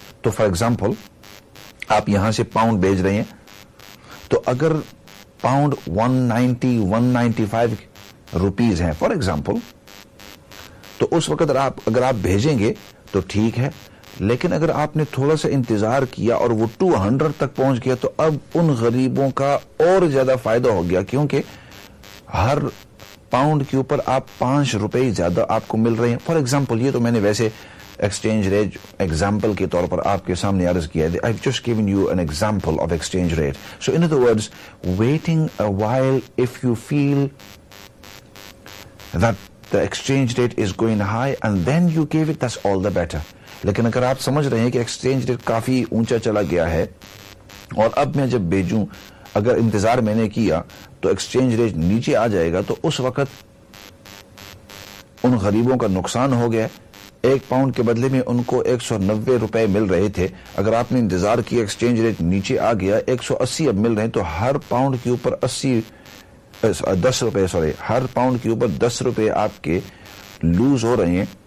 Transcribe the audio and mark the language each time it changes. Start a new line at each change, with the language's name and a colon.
Urdu: تو
English: for example
Urdu: آپ یہاں سے پاؤنڈ بھیج رہے ہیں، تو اگر پاؤنڈ 190-195 روپیز ہیں فار ایگزامپل، تو اس وقت اگر آپ بھیجیں گے تو ٹھیک ہے، لیکن اگر آپ نے تھوڑا سا انتظار کیا اور وہ 200 تک پہنچ گیا تو اب ان غریبوں کا اور زیادہ فائدہ ہو گیا، کیونکہ ہر پاؤنڈ کے اوپر آپ 5 روپے زیادہ آپ کو مل رہے ہیں.
English: for example
Urdu: یہ تو میں نے ویسے ایکسچینج ریٹ ایگزامپل کے طور پر آپ کے سامنے عرض کیا ہے.
English: I've just given you an example of exchange rate. So in other words, waiting a while if you feel that the exchange rate is going high and then you give it, that's all the better.
Urdu: لیکن اگر آپ سمجھ رہے ہیں کہ exchange rate کافی اونچا چلا گیا ہے اور اب میں جب بھیجوں اگر انتظار میں نے کیا تو ایکسچینج ریٹ نیچے آ جائے گا تو اس وقت ان غریبوں کا نقصان ہو گیا. ایک پاؤنڈ کے بدلے میں ان کو 190 روپے مل رہے تھے, اگر آپ نے انتظار کیا ایکسچینج ریٹ نیچے آ گیا 180 اب مل رہے ہیں, تو ہر پاؤنڈ کے اوپر 10 روپے آپ کے لوز ہو رہے ہیں.